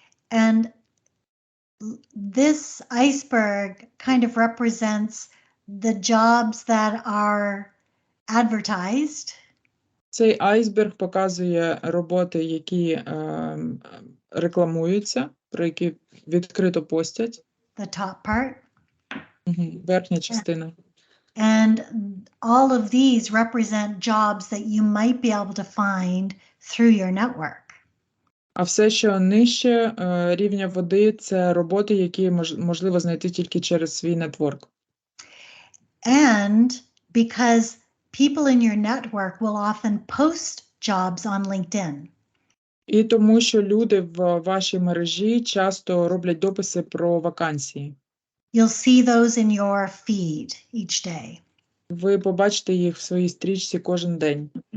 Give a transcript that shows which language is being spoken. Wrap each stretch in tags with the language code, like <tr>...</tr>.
<en>And this iceberg kind of represents the jobs that are advertised.</en> <uk>Цей айсберг показує роботи, які рекламуються, про які відкрито постять.</uk> <en>The top part.</en> <uk>Верхня частина.</uk> <en>And all of these represent jobs that you might be able to find through your network.</en> <uk>А все, що нижче рівня води, це роботи, які можливо знайти тільки через свій нетворк.</uk> <en>And because people in your network will often post jobs on LinkedIn.</en> <uk>І тому, що люди в вашій мережі часто роблять дописи про вакансії.</uk> <en>You'll see those in your feed each day,</en> <uk>Ви побачите їх в своїй стрічці кожен день.</uk>